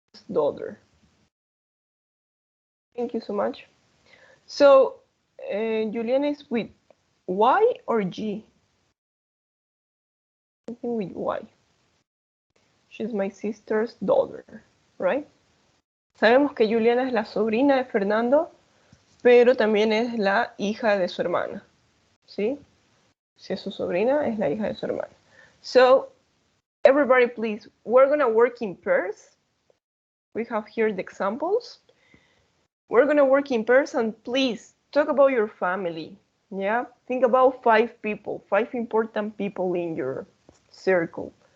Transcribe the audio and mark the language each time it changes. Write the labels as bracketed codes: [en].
[en] Daughter. Thank you so much. So, Juliana is with Y or G? I think with Y. She's my sister's daughter, right? [es] Sabemos que Juliana es la sobrina de Fernando, pero también es la hija de su hermana, ¿sí? Si es su sobrina, es la hija de su hermana. [en] So, everybody please, we're gonna work in pairs. We have here the examples. We're gonna work in pairs and please talk about your family. Yeah, think about 5 people, 5 important people in your circle.